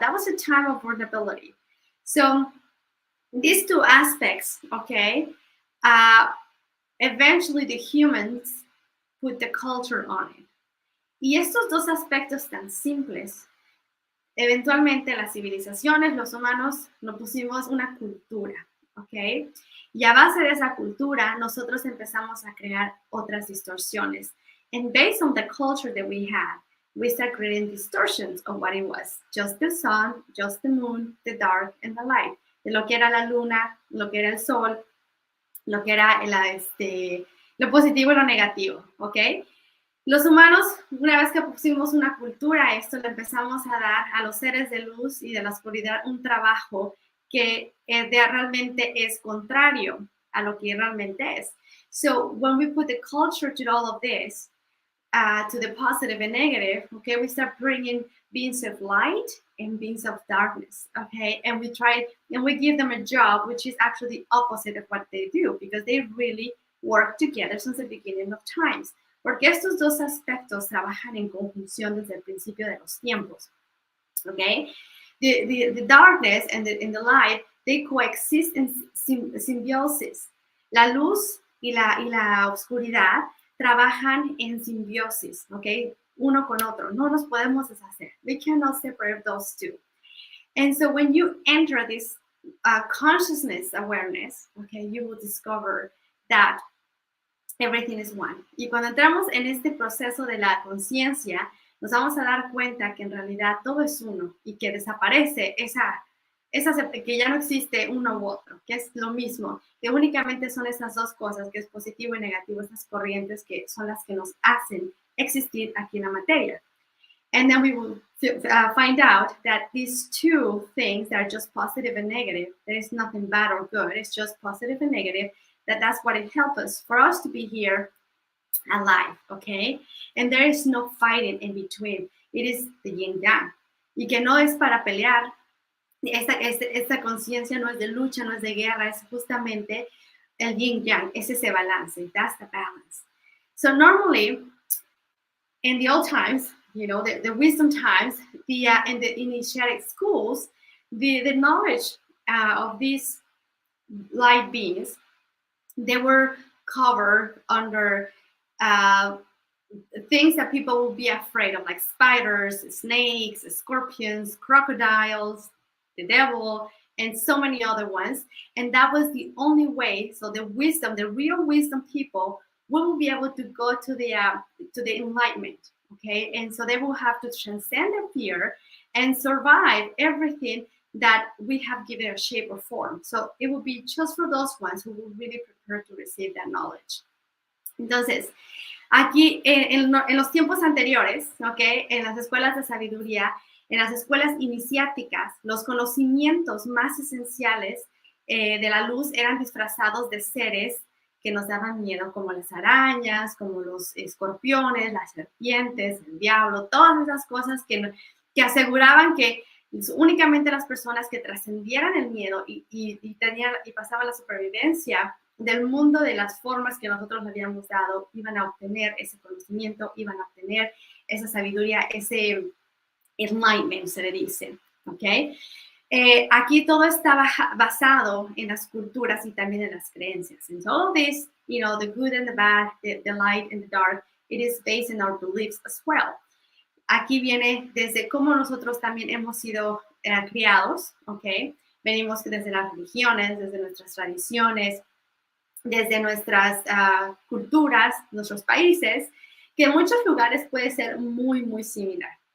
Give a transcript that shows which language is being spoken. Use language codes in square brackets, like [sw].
[en] That was a time of vulnerability. So these two aspects, okay, eventually the humans put the culture on it. [es] Y estos dos aspectos tan simples, eventualmente las civilizaciones, los humanos, nos pusimos una cultura, ¿ok? Y a base de esa cultura, nosotros empezamos a crear otras distorsiones. [en] And based on the culture that we had, we start creating distortions of what it was. Just the sun, just the moon, the dark, and the light. [es] De lo que era la luna, lo que era el sol, lo que era lo positivo y lo negativo, ¿ok? Los humanos, una vez que pusimos una cultura a esto, le empezamos a dar a los seres de luz y de la oscuridad un trabajo que realmente es contrario a lo que realmente es. [en] So when we put the culture to all of this, to the positive and negative, okay, we start bringing beings of light and beings of darkness, okay, and we give them a job which is actually the opposite of what they do, because they really work together since the beginning of times. [es] Porque estos dos aspectos trabajan en conjunción desde el principio de los tiempos, okay? [en] The darkness and the light, they coexist in symbiosis. [es] La luz y la oscuridad trabajan en simbiosis, ¿ok? Uno con otro. No nos podemos deshacer. [en] We cannot separate those two. And so when you enter this consciousness awareness, okay, you will discover that everything is one. [es] Y cuando entramos en este proceso de la conciencia, nos vamos a dar cuenta que en realidad todo es uno y que desaparece que ya no existe uno u otro, que es lo mismo, que únicamente son esas dos cosas, que es positivo y negativo, estas corrientes que son las que nos hacen existir aquí en la materia. [en] And then we will find out that these two things are just positive and negative. There is nothing bad or good. It's just positive and negative. That's what it helps us, for us to be here alive, okay? And there is no fighting in between. It is the yin yang. [es] Y que no es para pelear. Esta conciencia no es de lucha, no es de guerra, es justamente el yin yang, es ese balance. [en] That's the balance. So normally, in the old times, you know, the wisdom times, in the initiatic schools, the knowledge of these light beings, they were covered under things that people would be afraid of, like spiders, snakes, scorpions, crocodiles, the devil, and so many other ones. And that was the only way. So the real wisdom people will be able to go to the enlightenment, okay? And so they will have to transcend their fear and survive everything that we have given a shape or form. So it will be just for those ones who will really prepare to receive that knowledge. [es] Entonces, aquí en los tiempos anteriores, ¿okay? En las escuelas de sabiduría, en las escuelas iniciáticas, los conocimientos más esenciales de la luz eran disfrazados de seres que nos daban miedo, como las arañas, como los escorpiones, las serpientes, el diablo, todas esas cosas que aseguraban que únicamente las personas que trascendieran el miedo y pasaban la supervivencia del mundo de las formas que nosotros le habíamos dado, iban a obtener ese conocimiento, iban a obtener esa sabiduría, ese enlightenment, se le dice, ¿ok? Aquí todo está basado en las culturas y también en las creencias. [en] And all of this, you know, the good and the bad, the light and the dark, it is based in our beliefs as well. [es] Aquí viene desde cómo nosotros también hemos sido criados, ¿ok? Venimos desde las religiones, desde nuestras tradiciones, desde nuestras culturas, nuestros países, que en muchos lugares puede ser muy, muy similar.